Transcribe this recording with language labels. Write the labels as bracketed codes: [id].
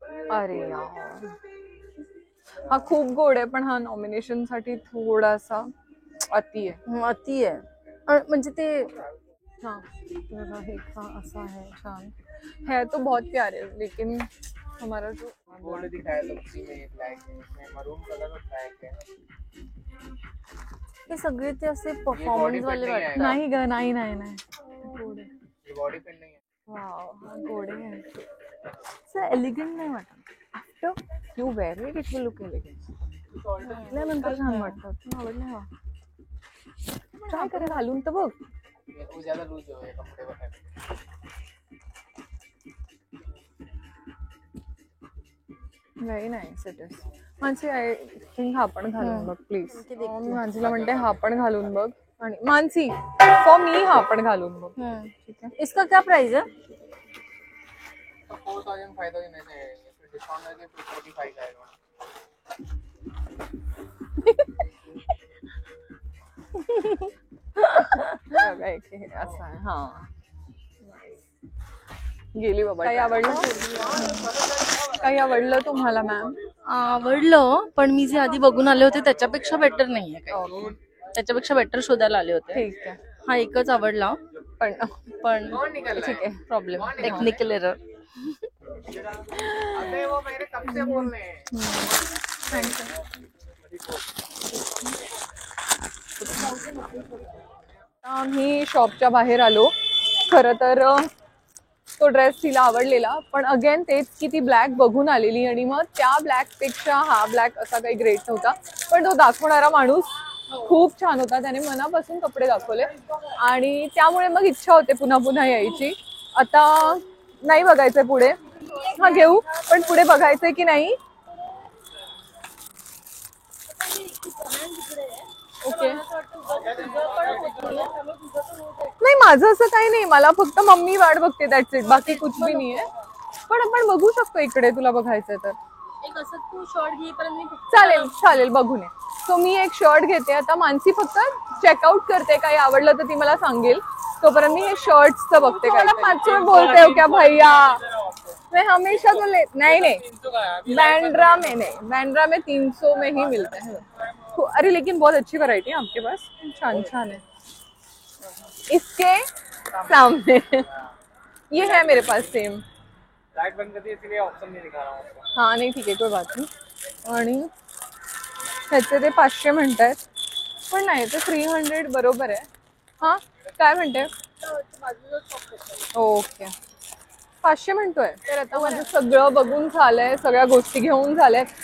[mr] अरे यार हा खूप गोड आहे पण हा नॉमिनेशन साठी थोडासा अति आहे. म्हणजे ते [hi] हाँ ऐसा है छान है तो बहुत प्यारे लेकिन हमारा जो गोल्ड दिखाया था उसी में ब्लैक है. इसमें मरून कलर और ब्लैक है. [mr] हे सगळे ते असे परफॉर्मन्स वाले वाटतात. नाही ग नाही [hi] ये बॉडी फिट नहीं है. [mr] वाव गोड आहे. एलिगंट नाही वाटत. [en] After you wear it will look elegant. [mr] नंतर छान वाटतात. आवडले हा. ट्राय करा घालून तर बघ. [hi] वो ज्यादा लूज हो गए कपड़े वगैरह. [en] Very nice it is. [mr] Mansi [en] I think [mr] हा पण घालून बघ प्लीज. [hi] ओके, देखते [mr] मी मानसीला म्हणते हा पण घालून बघ. आणि मानसी [en] for me [mr] हा पण घालून बघ. ठीक आहे. [hi] इसका क्या प्राइस है? तो 4000 5000 ऐसे है. इसमें डिस्काउंट करके 45 का आएगा. [mr] बघा एक हे असं आहे. हा गेली बाबा. काही आवडलं? काही आवडलं तुम्हाला मॅम? आवडलं, पण मी जे आधी बघून आले होते त्याच्यापेक्षा बेटर नाहीये काही. त्याच्यापेक्षा बेटर शोधायला आले होते. ठीक आहे. हा एकच आवडला, पण पण ठीक आहे. [en] Problem technical error. [hi] अबे वो मेरे कब से बोल रहे हैं. [mr] आम्ही शॉपच्या बाहेर आलो. खरं तर तो ड्रेस तिला आवडलेला, पण अगेन तेच की ती ब्लॅक बघून आलेली आणि मग त्या ब्लॅक पेक्षा हा ब्लॅक असा काही ग्रेट नव्हता. पण तो दाखवणारा माणूस खूप छान होता. त्याने मनापासून कपडे दाखवले आणि त्यामुळे मग इच्छा होते पुन्हा पुन्हा यायची. आता नाही बघायचंय पुढे. हा घेऊ, पण पुढे बघायचंय की नाही. ओके. नाही माझं असं काही नाही. मला फक्त मम्मी वाट बघते [en] That's it. [hi] बाकी कुछ भी [mr] नाही आहे. पण आपण बघू शकतो इकडे तुला बघायचंय तर. एक असं तू शॉर्ट घेईपर्यंत चालेल चालेल बघून ये. सो मी एक शर्ट घेते आता. मानसी फक्त चेकआउट करते. काही आवडलं तर ती मला सांगेल. तोपर्यंत मी हे शर्ट्सचं बघते. [hi] काय 500 में बोलते हो क्या भैया? मैं हमेशा तो ले नहीं बैंड्रा में नहीं. बैंड्रा में 300 में ही मिलते हैं. अरे लेकिन बहुत अच्छी वैरायटी है आपके पास. छान छान है. इसके सामने ये है मेरे पास सेम. लाइट बंद कर दी इसलिए ऑप्शन नहीं दिखा रहा हूँ आपको. हाँ नहीं [mr] ठीक आहे कोई बात नाही. आणि ह्याचे ते 500 म्हणतायत, पण नाही ते 300 बरोबर आहे. हा काय म्हणते? ओके 500 म्हणतोय. तर आता माझं सगळं बघून झालंय. सगळ्या गोष्टी घेऊन झाल्यात.